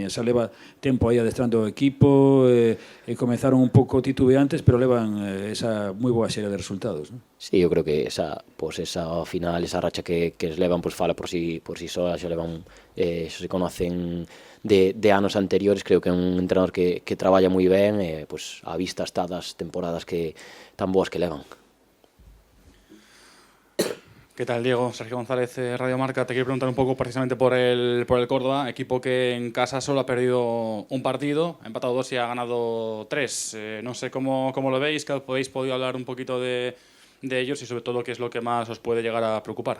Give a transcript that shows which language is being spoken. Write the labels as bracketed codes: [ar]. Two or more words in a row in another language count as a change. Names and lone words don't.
[gl] Xa leva tempo aí adestrando o equipo e comezaron un pouco titubeantes, pero levan esa moi boa serie de resultados, non? Sí, eu creo que esa ao final, esa racha que levan, pois fala por si soa. Xa levan, xa se conocen de anos anteriores. Creo que é un entrenador que traballa moi ben, pois a vista está das temporadas que tan boas que levan. [es] ¿Qué tal, Diego? Sergio González, Radio Marca. Te quiero preguntar un poco precisamente por el Córdoba, equipo que en casa solo ha perdido un partido, ha empatado 2 y ha ganado 3. No sé cómo lo veis, que podéis podido hablar un poquito de ellos y sobre todo qué es lo que más os puede llegar a preocupar.